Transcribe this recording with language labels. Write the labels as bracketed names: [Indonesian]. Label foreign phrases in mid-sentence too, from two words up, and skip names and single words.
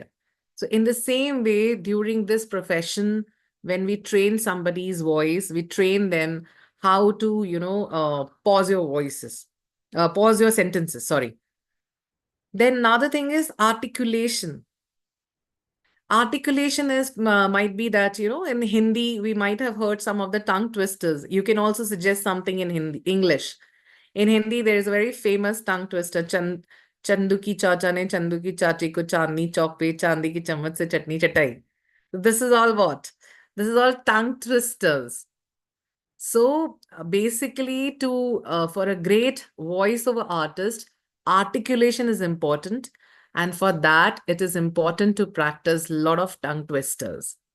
[English] So in the same way, during this profession, when we train somebody's voice, we train them how to, pause your voices, pause your sentences, sorry. Then another thing is articulation. Articulation is might be that, in Hindi we might have heard some of the tongue twisters. You can also suggest something [Hindi] in Hindi, [English] English. In Hindi, there is a very famous tongue twister. [Hindi] चंदू की चाचा ने चंदू की चाची को चांदनी chौक पे चांदी की चम्मच से चटनी चटाई. [English] This is all what? This is all tongue twisters. So basically, to for a great voiceover artist, articulation is important, and for that, it is important to practice a lot of tongue twisters.